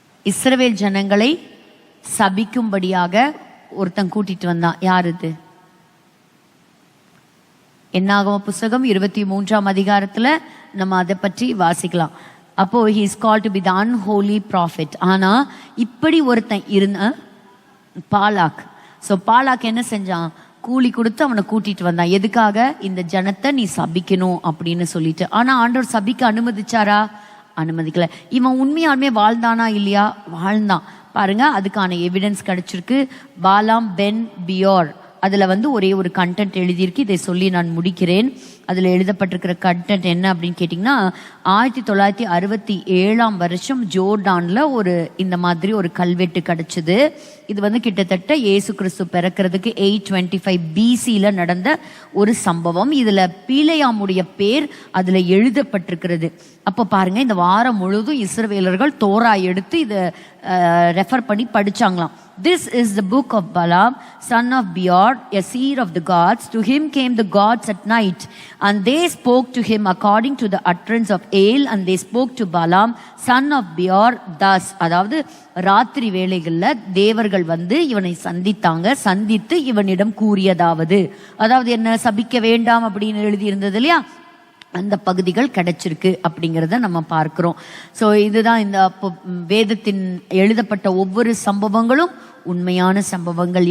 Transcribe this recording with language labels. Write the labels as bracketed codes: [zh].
[ta] இஸ்ரவேல் ஜனங்களை சபிக்கும்படியாக ஒருத்தன் கூட்டிட்டு வந்தான். யார் இது? என்னாகம புஸ்தகம் 23ஆம் அதிகாரத்தில் நம்ம அதை பற்றி வாசிக்கலாம். [en] அப்போ he is called to be the unholy prophet. [ta] ஆனா இப்படி ஒருத்தன் இருந்த பாலாக். ஸோ பாலாக் என்ன செஞ்சான்? கூலி கொடுத்து அவனை கூட்டிட்டு வந்தான். எதுக்காக? இந்த ஜனத்தை நீ சபிக்கணும் அப்படின்னு சொல்லிட்டு. ஆனா ஆண்டவர் சபிக்க அனுமதிச்சாரா? அனுமதிக்கல. இவன் உண்மையாலுமே வாழ்ந்தானா இல்லையா? வாழ்ந்தான். பாருங்க, அதுக்கான எவிடன்ஸ் கிடைச்சிருக்கு. பாலாம் பென் பியோர், அதில் வந்து ஒரே ஒரு கண்டென்ட் எழுதியிருக்கு. இதை சொல்லி நான் முடிக்கிறேன். அதில் எழுதப்பட்டிருக்கிற கண்டென்ட் என்ன அப்படின்னு கேட்டிங்கன்னா, 1967 ஜோர்டான்ல இந்த மாதிரி ஒரு கல்வெட்டு கிடைச்சது. இது கிட்டத்தட்ட இயேசு கிறிஸ்து பிறக்கிறதுக்கு 825 BCல நடந்த ஒரு சம்பவம். இதுல பீலேயாமுடைய பேர் அதுல எழுதப்பட்டிருக்கிறது. அப்ப பாருங்க, இந்த வாரம் முழுவதும் இஸ்ரவேலர்கள் தோரா எடுத்து இதை ரெஃபர் பண்ணி படிச்சாங்களாம். [en] This is the book of Balaam, son of Beor, a seer of the gods. To him came the gods at night, and they spoke to him according to the utterance of Ale, and they spoke to Balaam, son of Beor, thus. [ta] அதாவது ராத்திரி வேளைகள்ல தேவர்கள் இவனை சந்தித்து இவனிடம் கூறியதாவது, அதாவது என்ன, சபிக்க வேண்டாம் அப்படின்னு எழுதி இருந்தது இல்லையா, அந்த பகுதிகள் கிடைச்சிருக்கு அப்படிங்கிறத நம்ம பார்க்கிறோம். ஸோ இதுதான் இந்த வேதத்தின் எழுதப்பட்ட ஒவ்வொரு சம்பவங்களும் உண்மையான சம்பவங்கள்.